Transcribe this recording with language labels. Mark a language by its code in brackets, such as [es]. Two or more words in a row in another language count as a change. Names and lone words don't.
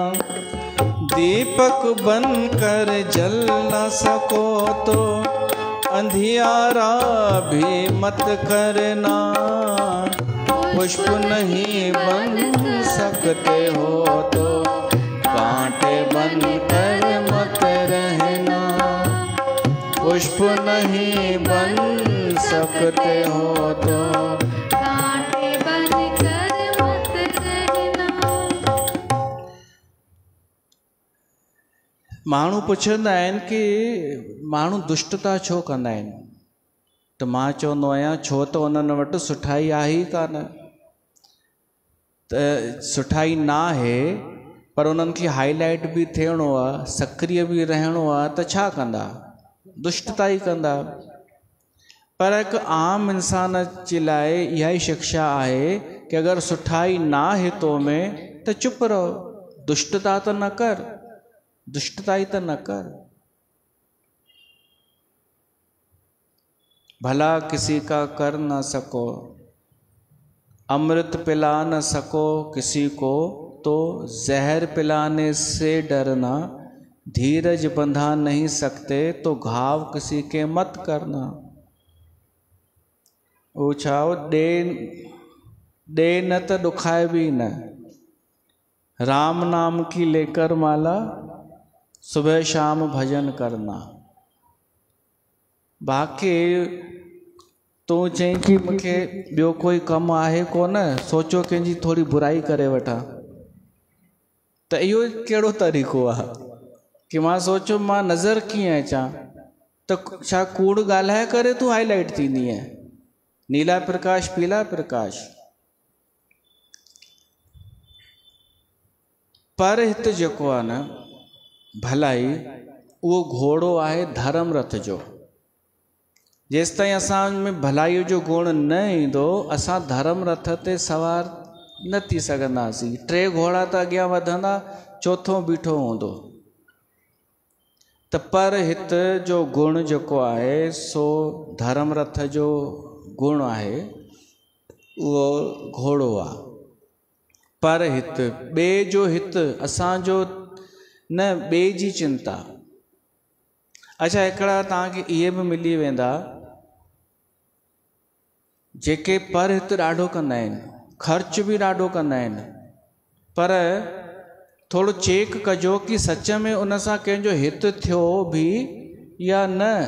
[hi] दीपक बनकर जल न सको तो अंधियारा भी मत करना, पुष्प नहीं बन सकते हो तो कांटे बनकर मत रहना, पुष्प नहीं बन सकते हो तो कांटे बनकर मत रहना। [sd] माण्हू पुछंदा आहिनि कि माण्हू दुष्टता छो कंदा आहिनि, त मां चवंदो आहियां छो त उन्हनि वटि सुठाई आहे ई कान, त सुठाई न आहे पर उन्हनि खे हाईलाइट बि थियणो आहे, सक्रिय बि रहणो आहे, त छा कंदा, दुष्टता ई कंदा। पर हिकु आम इंसान जे लाइ इहा ई शिक्षा आहे कि अगरि सुठाई न आहे तो में त चुप रहो, दुष्टता त न कर, दुष्टताई त न कर। [hi] भला किसी का कर न सको, अमृत पिला न सको किसी को तो जहर पिलाने से डरना, धीरज बंधा नहीं सकते तो घाव किसी के मत करना। ऊछाओ दे न तो दुखाए भी न, राम नाम की लेकर माला सुबह शाम भजन करना। [sd] बाक़ी तूं चई कि मूंखे ॿियो कोई कमु आहे कोन, सोचो कंहिंजी थोरी बुराई करे वठां, त इहो कहिड़ो तरीक़ो आहे कि मां सोचो मां नज़र कीअं अचां, त छा कूड़ ॻाल्हाए करे तूं हाईलाइट थींदी आहे, [hi] नीला प्रकाश पीला प्रकाश। [sd] पर हिते जेको आहे न भलाई, उहो घोड़ो आहे धर्म रथ जो। जेसि ताईं असां में भलाईअ जो गुण न ईंदो, असां धर्म रथ ते सवार न थी सघंदासीं। 3 घोड़ा त अॻियां वधंदा, चौथों बीठो हूंदो। त पर हित जो गुण जेको आहे सो धर्म रथ जो गुण आहे, उहो घोड़ो आहे। पर हित ॿिए जो हित, असांजो न ॿिए जी चिंता। अच्छा, हिकिड़ा तव्हांखे इहे बि मिली वेंदा जेके पर हित ॾाढो कंदा आहिनि, ख़र्च बि ॾाढो कंदा आहिनि, पर थोरो चेक कजो कि सच में उन सां कंहिंजो हित थियो बि या न।